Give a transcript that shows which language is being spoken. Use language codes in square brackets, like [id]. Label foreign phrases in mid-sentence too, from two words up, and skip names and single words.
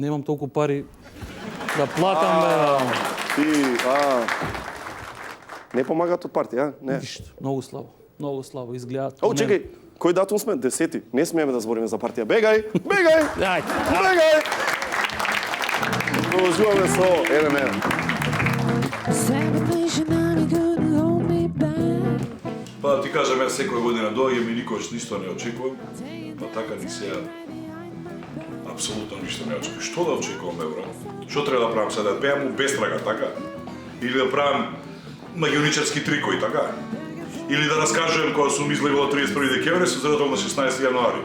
[mk] Немам толку пари да платам, бе. Ти, не помагаат од партија, не? Ништо, многу слабо изгледаат. О, чекај, кој датум сме? 10. Не смееме да збориме за партија. Бегај! Ај, Бегај! Продолжуваме со 1-1. [en] Sacrifice and I'm gonna hold me back. [mk] Па ти кажам, јас секоја година доаѓам и никогаш ништо не очекувам, па така ни сега апсолутно ништо не очекувам. Што да очекуваме, брат? Што треба да правам сега? Да пеам у бестрага, така? Или да правам магионичарски трикови, така? Или да раскажувам кога сум излегол 31 декември, сум зарадол на 16 јануари.